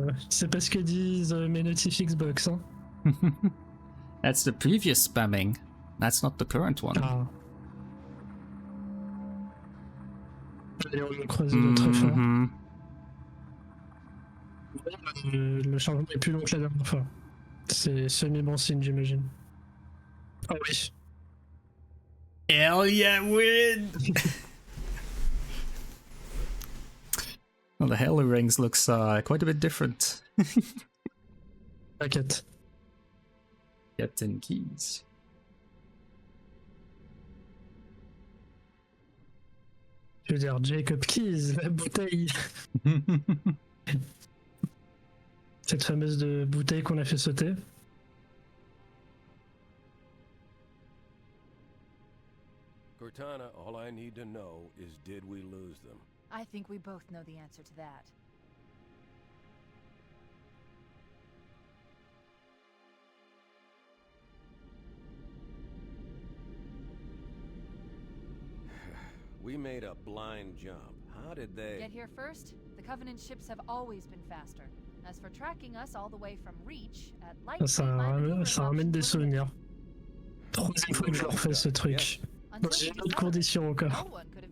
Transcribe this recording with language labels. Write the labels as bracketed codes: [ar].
[fr] C'est pas ce que disent mes notifs Xbox, hein. [en] That's the previous spamming. That's not the current one. Ah. [fr] Allez, on va croiser de très fort. Le chargement est plus long que la dernière fois. C'est semi-bon signe, j'imagine. Ah oui. [en] Hell yeah, win! Well, the Halo rings looks quite a bit different. [fr] T'inquiète. [en] Captain Keys. [fr] Je veux dire, Jacob Keys, la bouteille. Cette fameuse bouteille qu'on a fait sauter. [en] Cortana, all I need to know is did we lose them? I think we both know the answer to that. We made a blind jump. How did they... Get here first? The Covenant ships have always been faster. As for tracking us all the way from Reach, at light [fr] Ça ramène des souvenirs. Troisième fois que je refais ce truc. Dans une autre condition encore.